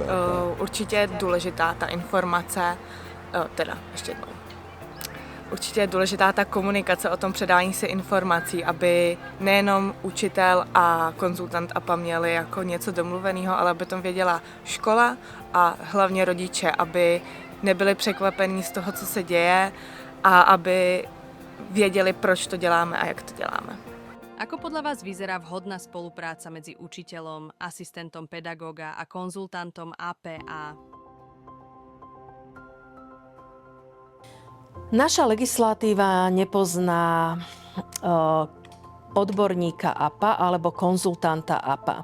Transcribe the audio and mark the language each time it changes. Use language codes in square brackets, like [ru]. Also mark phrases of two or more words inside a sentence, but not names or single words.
[cs] Určitě je důležitá ta informace, Určitě je důležitá ta komunikace o tom předání si informací, aby nejenom učitel a konzultant APA měli jako něco domluveného, ale aby to věděla škola a hlavně rodiče, aby nebyli překvapení z toho, co se děje a aby věděli, proč to děláme a jak to děláme. [sk] Ako podľa vás vyzerá vhodná spolupráca medzi učiteľom, asistentom pedagóga a konzultantom APA? Naša legislatíva nepozná odborníka APA alebo konzultanta APA.